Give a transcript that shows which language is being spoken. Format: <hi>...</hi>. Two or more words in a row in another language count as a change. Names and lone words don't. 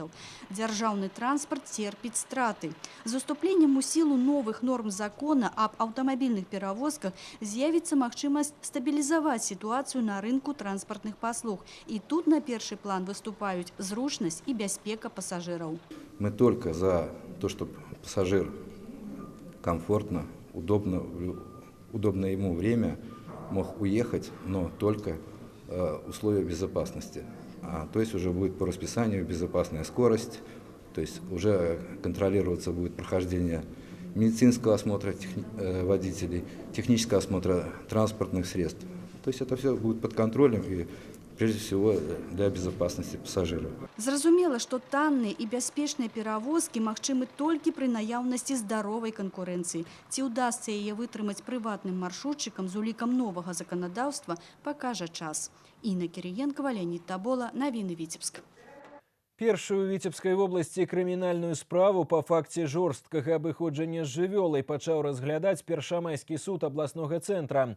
<be>Дзяржаўны транспарт церпіць страты. З уступленнем у сілу новых норм закона аб аўтамабільных перавозках з'явіцца магчымасць стабілізаваць сітуацыю на рынку транспартных паслуг. І тут на першы план выступаюць зручнасць і бяспека пасажыраў.</be> <ru>Мы только за то, чтобы пассажир комфортно, удобное ему время мог уехать, но только условия безопасности. То есть уже будет по расписанию безопасная скорость, то есть уже контролироваться будет прохождение медицинского осмотра водителей, технического осмотра транспортных средств. То есть это все будет под контролем и прежде всего для безопасности пассажиров.</ru> <be>Зразумела, што танныя і бяспечныя перавозкі магчымы толькі пры наяўнасці здаровай канкурэнцыі. Ці ўдасца яе вытрымаць прыватным маршрутчыкам з улікам новага заканадаўства, пакажа час. Інна Кірыенкава, Леонід Табола, навіны Віцебск. Першую ў Віцебскай вобласці крымінальную справу па факце жорсткага абыходжання з жывёлай пачаў разглядаць Першамайскі суд абласнога цэнтра.</be>